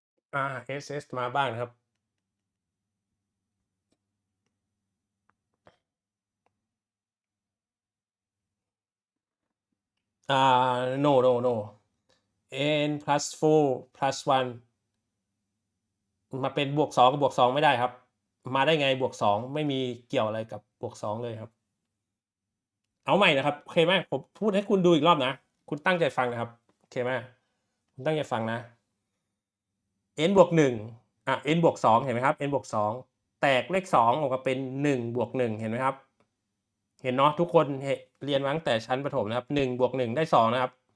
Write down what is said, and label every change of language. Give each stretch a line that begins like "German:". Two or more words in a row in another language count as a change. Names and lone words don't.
Thai: SS มาบ้างนะครับ
English: no n plus 4 plus 1
Thai: มาเป็นบวก2กับบวก2ไม่ได้ครับ มาได้ไงบวก2 ไม่มีเกี่ยวอะไรกับบวก2เลยครับ เอาใหม่นะครับโอเคไหมผมพูดให้คุณดูอีกรอบนะคุณตั้งใจฟังนะครับโอเคไหมคุณตั้งใจฟังนะ n บวก1n บวก2เห็นไหมครับ n บวก2แตกเลข2ออกมาเป็น1บวก1เห็นไหมครับเห็นเนาะทุกคนเรียนมาตั้งแต่ชั้นประถมนะครับ1บวก1ได้2นะครับ